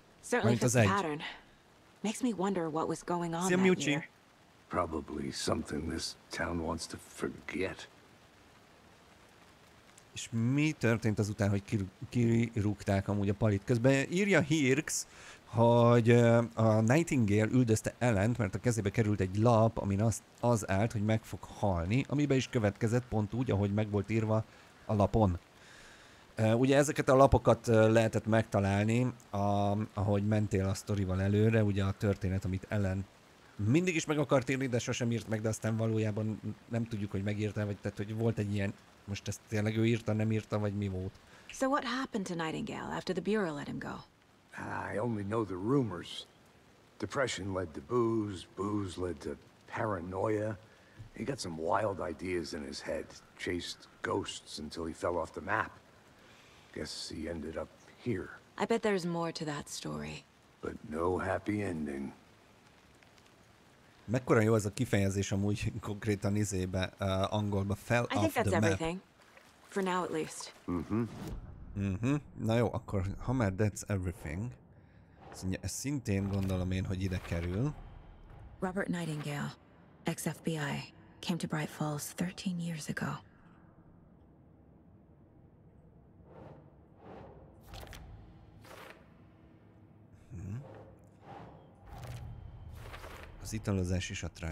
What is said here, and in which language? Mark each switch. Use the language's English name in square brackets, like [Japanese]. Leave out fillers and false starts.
[English] Certainly fits the pattern. Makes me wonder what was going on that year. Probably something this town wants to forget. [Hungarian] És mi történt azután, hogy kirúgták amúgy a palit? Közben írja Hirx, hogy a Nightingale üldözte Ellent, mert a kezébe került egy lap, amin az állt, hogy meg fog halni, amibe is következett pont úgy, ahogy meg volt írva a lapon. Ugye ezeket a lapokat lehetett megtalálni, ahogy mentél a sztorival előre, ugye a történet, amit Ellen mindig is meg akart írni, de sosem írt meg, de aztán valójában nem tudjuk, hogy megírta, vagy tehát, hogy volt egy ilyen, most ezt tényleg ő írta, nem írta, vagy mi volt. [English] So what happened to Nightingale after the Bureau let him go? I only know the rumors. Depression led to booze, booze led to paranoia. He got some wild ideas in his head, chased ghosts until he fell off the map. Guess he ended up here. I bet there's more to that story. But no happy ending. [Hungarian] Mekkora jó az a kifejezés amúgy konkrétan izébe, angolba, [English] fell off the map. I think that's everything. For now at least. [Hungarian] Na jó, akkor ha már [English] that's everything. [Hungarian] Szóval ezt szintén gondolom én, hogy ide kerül. [English] Robert Nightingale, ex-FBI, came to Bright Falls 13 years ago. [Hungarian] Az italozás is a trájt.